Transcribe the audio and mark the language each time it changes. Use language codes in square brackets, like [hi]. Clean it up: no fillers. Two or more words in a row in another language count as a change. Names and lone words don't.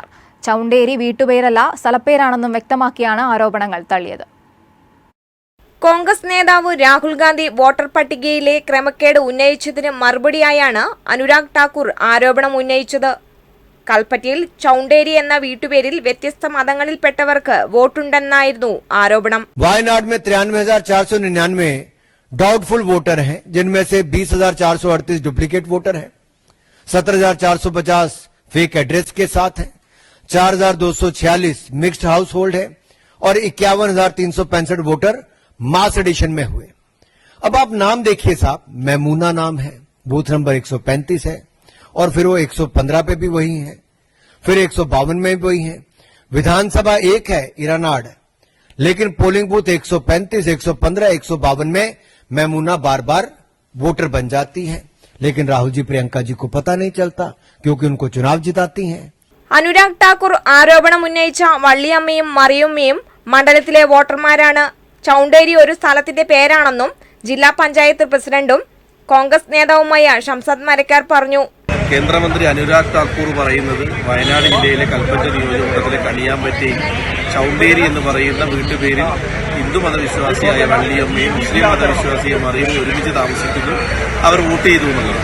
[ml] ചൗണ്ടേരി വീട്ടുപേരല്ല സ്ഥലപ്പേരാണെന്നും വ്യക്തമാക്കിയാണ് ആരോപണങ്ങൾ തള്ളിയത്. കോൺഗ്രസ് നേതാവ് രാഹുൽ ഗാന്ധി വോട്ടർ പട്ടികയിലെ ക്രമക്കേട് ഉന്നയിച്ചതിന് മറുപടിയായാണ് അനുരാഗ് ഠാക്കൂർ ആരോപണം ഉന്നയിച്ചത്. കൽപ്പറ്റയിൽ ചൗണ്ടേരി എന്ന വീട്ടുപേരിൽ വ്യത്യസ്ത മതങ്ങളിൽപ്പെട്ടവർക്ക് വോട്ടുണ്ടെന്നായിരുന്നു ആരോപണം. [hi] वायनाड में 93,499 [en] doubtful voter [hi] हैं, जिनमें से 20,438 [en] duplicate voter [hi] हैं, 17,450 [en] fake address [hi] के साथ हैं, 4,246 [en] mixed house hold [hi] है और 51,365 [en] voter mass addition [hi] में हुए। अब आप नाम देखिए साहब, मैमूना नाम है, [en] booth number [hi] 135 है और फिर वो 115 पे भी वही है, फिर 152 में भी वही है। विधानसभा एक है इरानाड, लेकिन [en] polling booth [hi] 135, 115, 152 में मैमूना बार बार वोटर बन जाती है, लेकिन राहुल जी प्रियंका जी को पता नहीं चलता क्योंकि उनको चुनाव जिताती हैं। [ml] അനുരാഗ് ഠാക്കൂർ ആരോപണം ഉന്നയിച്ച വള്ളിയമ്മയും മറിയമ്മയും മണ്ഡലത്തിലെ വോട്ടർമാരാണ്. ചൗണ്ടേരി ഒരു സ്ഥലത്തിന്റെ പേരാണെന്നും ജില്ലാ പഞ്ചായത്ത് പ്രസിഡന്റും കോൺഗ്രസ് നേതാവുമായ ഷംസാദ് മരക്കാർ പറഞ്ഞു. കേന്ദ്രമന്ത്രി അനുരാഗ് ഠാക്കൂർ പറയുന്നത് വയനാട് ജില്ലയിലെ കൽപ്പറ്റ നിയോജകമണ്ഡലത്തിലെ കണിയാമ്പറ്റി ചൗണ്ടേരി എന്ന് പറയുന്ന വീട്ടുപേരിൽ ഹിന്ദു മതവിശ്വാസിയായ വള്ളിയമ്മയും മുസ്ലിം മതവിശ്വാസിയെ മറിയമ്മയും ഒരുമിച്ച് താമസിക്കുന്നു, അവർ വോട്ട് ചെയ്തു എന്നുള്ളത്.